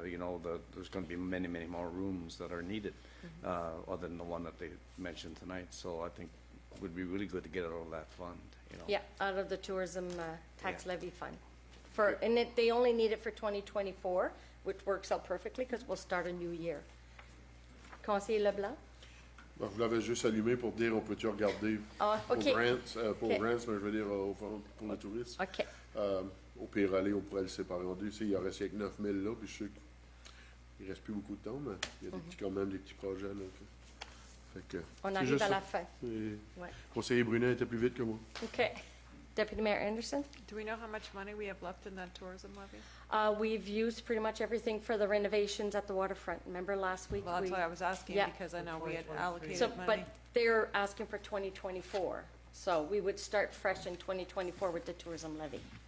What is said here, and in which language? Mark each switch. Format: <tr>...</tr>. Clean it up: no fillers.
<en>You know, there's going to be many, many more rooms that are needed, other than the one that they mentioned tonight. So I think it would be really good to get it out of that fund, you know. Yeah, out of the tourism tax levy fund. They only need it for 2024, which works out perfectly because we'll start a new year.</en> <fr>Conseiller Leblanc? Bon, je l'avais juste allumé pour dire on peut-tu regarder pour grants, mais je veux dire pour le tourisme. OK. Au pire aller, on pourrait le séparer en 2. Il en reste avec 9 000 là, puis je sais qu'il ne reste plus beaucoup de temps, mais il y a quand même des petits projets. Là, fait que, on arrive à la fin. Ouais. Conseiller Brunet était plus vite que moi.</fr> <en>OK. Deputy Mayor Anderson? Do we know how much money we have left in that tourism levy? We've used pretty much everything for the renovations at the waterfront. Remember last week? Well, that's why I was asking because I know we had allocated money. But they're asking for 2024. So we would start fresh in 2024 with the tourism levy.</en>